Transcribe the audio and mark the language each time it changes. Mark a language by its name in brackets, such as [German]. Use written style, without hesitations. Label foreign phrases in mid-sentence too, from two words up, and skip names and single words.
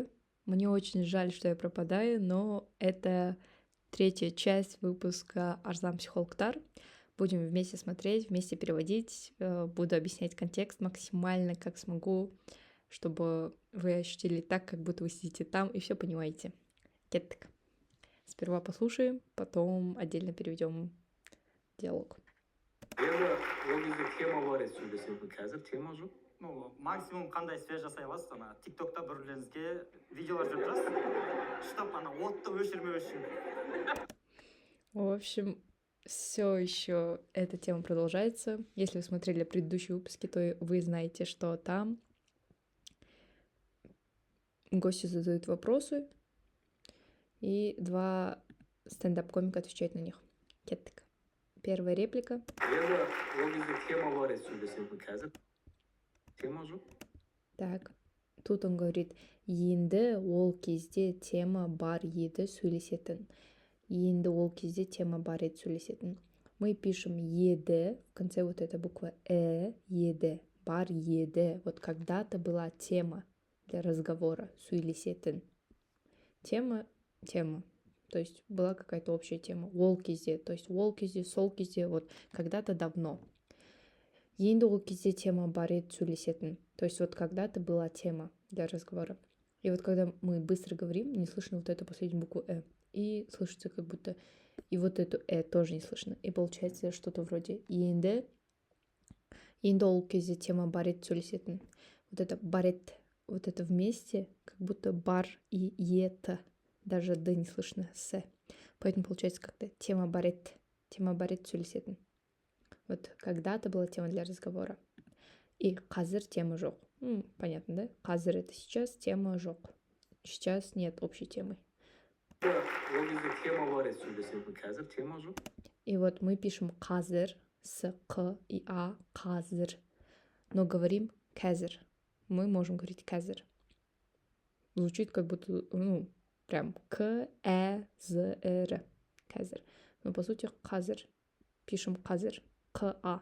[Russian] Мне очень жаль, что я пропадаю, но это третья часть выпуска Арзан Психологтар. Будем вместе смотреть, вместе переводить. Буду объяснять контекст максимально, как смогу, чтобы вы ощутили так, как будто вы сидите там и все понимаете. [Kazakh] Кеттік. [Russian] Сперва послушаем, потом отдельно переведем диалог. [Kazakh] ол кезде тема бар еді сөйлесетін, қазір тема жоқ. Ну, максимум қандай связь жасай аласыз, ана тиктокта бір бірлеріңізге видеолар жүріп тұрасыз, чтобы ана отты өшірмеу үшін. [Russian] В общем, все еще эта тема продолжается. Если вы смотрели предыдущие выпуски, то вы знаете, что там гости задают вопросы, и два стендап-комика отвечают на них. Кеттік. Первая реплика. [Kazakh] ол кезде тема бар еді сөйлесетін, қазір тема жоқ. [Russian] Так, тут он говорит, [Kazakh] енді ол кезде тема бар еді сөйлесетін. Енді ол кезде тема бар еді сөйлесетін. [Russian] Мы пишем еді, в конце вот эта буква еді, [Kazakh] бар еді. [Russian] Вот когда-то была тема для разговора, сөйлесетін. Тема, то есть была какая-то общая тема. [Kazakh] Ол кезде, [Russian] то есть [Kazakh] ол кезде, сол кезде, [Russian] вот когда-то давно. [Kazakh] Енді ол кезде тема бар еді сөйлесетін. [Russian] То есть вот когда-то была тема для разговора. И вот когда мы быстро говорим, не слышно вот эту последнюю букву и слышится как будто... И вот эту тоже не слышно. И получается что-то вроде [Kazakh] енді ол кезде тема бар еді сөйлесетін. [Russian] Вот это [Kazakh] бар еді, [Russian] вот это вместе, как будто бар и ета. Даже д не слышно, с. Поэтому получается как-то [Kazakh] тема бар еді сөйлесетін. [Russian] Вот когда-то была тема для разговора. И [Kazakh] қазір тема жоқ. [Russian] Понятно, да? Қазір это сейчас, [Kazakh] тема жоқ. [Russian] Сейчас нет общей темы. [Kazakh] ол кезде тема бар еді сөйлесетін, қазір тема жоқ. [Russian] И вот мы пишем қазір, с, к и а, қазір. Но говорим қазір. Мы можем говорить қазір. Звучит как будто, прям к, з, р. Қазір. Но по сути қазір. Пишем қазір. К-А.